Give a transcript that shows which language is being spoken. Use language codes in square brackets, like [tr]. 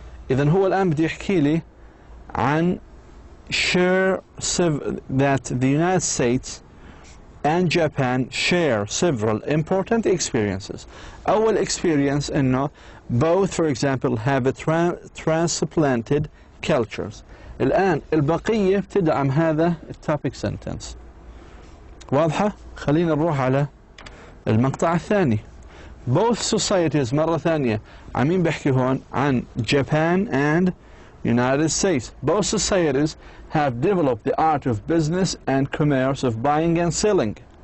[ar] إذن هو الآن بده يحكي لي عن [en] that the United States and Japan share several important experiences. [ar] أول [en] experience [ar] إنه [en] both, for example, have a transplanted cultures. [ar] الآن البقية بتدعم هذا التوبيك sentence. واضحة؟ خلينا نروح على المقطع الثاني. [en] Both societies [ar] مرة ثانية عمين بحكي هون عن Japan and United States. [en] Both societies have developed the art of business and commerce of buying and selling.